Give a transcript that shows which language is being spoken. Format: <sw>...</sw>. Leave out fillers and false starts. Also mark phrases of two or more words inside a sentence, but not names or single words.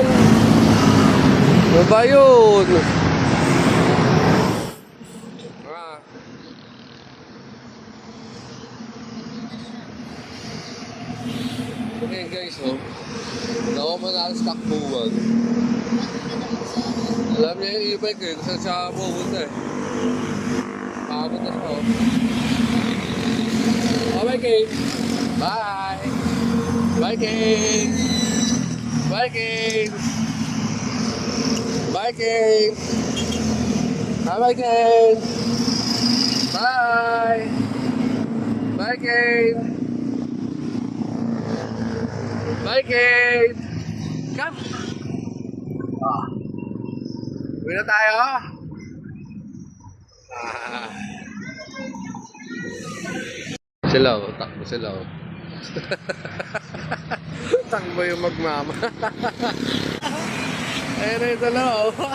<tl>Ano ba yun?</tl> <en>Okay guys,</en> <tl>oh. Hindi ako manalo sa takbuhan. Alam niya yung e-bike eh, kung saan siya pupunta eh. Pagod na siya,</tl> <en>oh. Bye, Kane. Bye. Bye, Kane. Bye, Kane. Bye, Kane. Bye, Kane. Bye. Bye, Kane. Bye, Kane. Come.</en> <tl>Uwi na tayo. Sila oh, takbo sila oh. Takbo yung magmama. Ayun na yung dala oh.</tl>